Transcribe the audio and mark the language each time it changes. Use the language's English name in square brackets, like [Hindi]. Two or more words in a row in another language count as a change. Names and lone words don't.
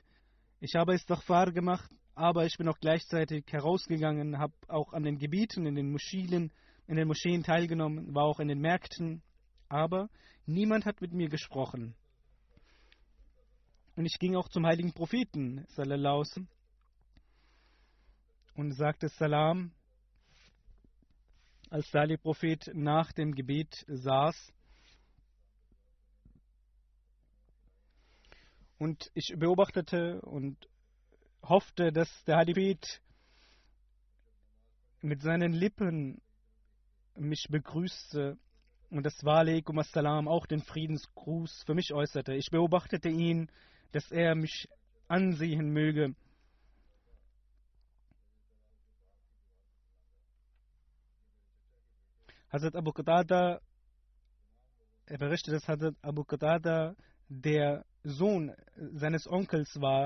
[German] Ich habe Istighfar gemacht, aber ich bin auch gleichzeitig herausgegangen, habe auch an den Gebieten, in den Moscheen teilgenommen, war auch in den Märkten, aber niemand hat mit mir gesprochen. Und ich ging auch zum heiligen Propheten, [Arabic] صلى الله عليه وسلم, [German] und sagte Salam, als der heilige Prophet nach dem Gebet saß. Und ich beobachtete und hoffte, dass der heilige Prophet mit seinen Lippen mich begrüßte und das [Arabic] وعليكم السلام, [German] auch den Friedensgruß, für mich äußerte. Ich beobachtete ihn, dass er mich ansehen möge. Hazrat Abu Qatada, er berichtet, dass Hazrat Abu Qatada der Sohn seines Onkels war.